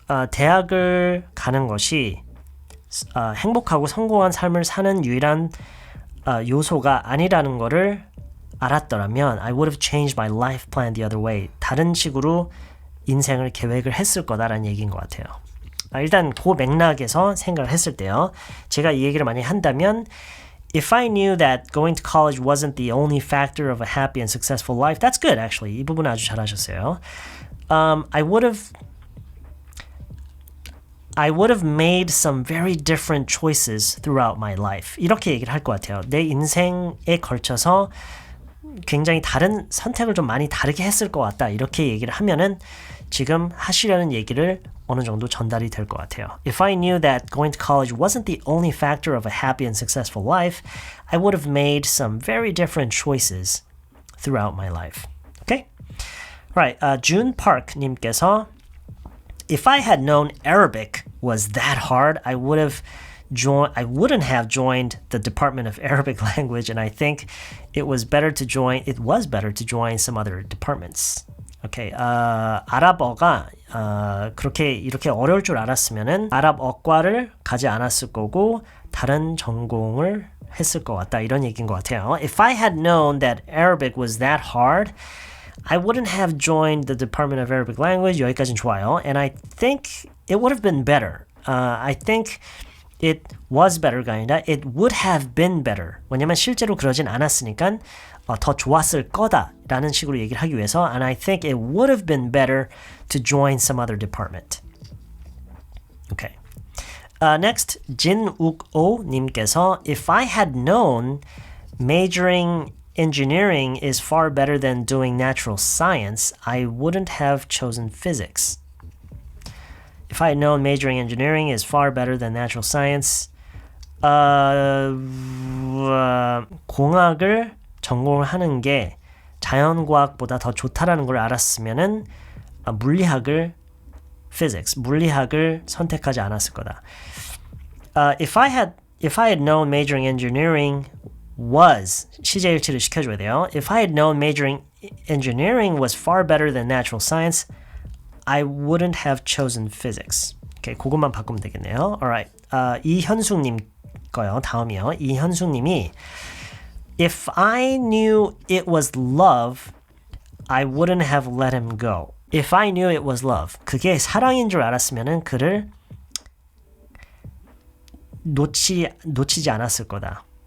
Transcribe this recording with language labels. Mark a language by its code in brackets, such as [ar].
[ko] 대학을 가는 것이 행복하고 성공한 삶을 사는 유일한 요소가 아니라는 거를 알았더라면 [en] I would have changed my life plan the other way. [ko] 다른 식으로 인생을 계획을 했을 거다라는 얘기인 것 같아요. 일단 그 맥락에서 생각을 했을 때요. 제가 이 얘기를 많이 한다면 [en] If I knew that going to college wasn't the only factor of a happy and successful life, that's good actually. [ko] 이 부분 아주 잘하셨어요. [en] I would have made some very different choices throughout my life. [ko] 이렇게 얘기를 할 것 같아요. 내 인생에 걸쳐서 굉장히 다른 선택을 좀 많이 다르게 했을 것 같다. 이렇게 얘기를 하면은 지금 하시려는 얘기를 어느 정도 전달이 될 것 같아요. [en] If I knew that going to college wasn't the only factor of a happy and successful life, I would have made some very different choices throughout my life. Okay? Right, June Park 님께서 If I had known Arabic was that hard, I wouldn't have joined the Department of Arabic Language, and I think it was better to join some other departments. [ko] Okay, 아랍어가 이렇게 어려울 줄 알았으면은 아랍어과를 가지 않았을 거고 다른 전공을 했을 것 같다. 이런 얘기인 것 같아요. [en] If I had known that Arabic was that hard, I wouldn't have joined the Department of Arabic Language. [ko] 여기까지는 좋아요. [en] And I think it would have been better. I think it was better [ko] 가 아니라 [en] it would have been better. [ko] 왜냐면 실제로 그러진 않았으니까 더 좋았을 거다라는 식으로 얘기를 하기 위해서 [en] and I think it would have been better to join some other department. Okay. Next, 진욱오 님께서 If I had known majoring engineering is far better than doing natural science, I wouldn't have chosen physics. If I had known majoring engineering is far better than natural science, [ko] 공학을 전공을 하는 게 자연과학보다 더 좋다라는 걸 알았으면은 물리학을 선택하지 않았을 거다. [en] If I had known majoring engineering was [ko] 시제일치를 시켜줘야 돼요. [en] If I had known majoring engineering was far better than natural science, I wouldn't have chosen physics. [ko] Okay, 그것만 바꾸면 되겠네요. Alright, 이현숙님 거요. 다음이요. [en] 이현숙님이 If I knew it was love, I wouldn't have let him go. If I knew it was love, [ko] 그게 사랑인 줄 알았으면은 그를 놓치지 않았을 거다.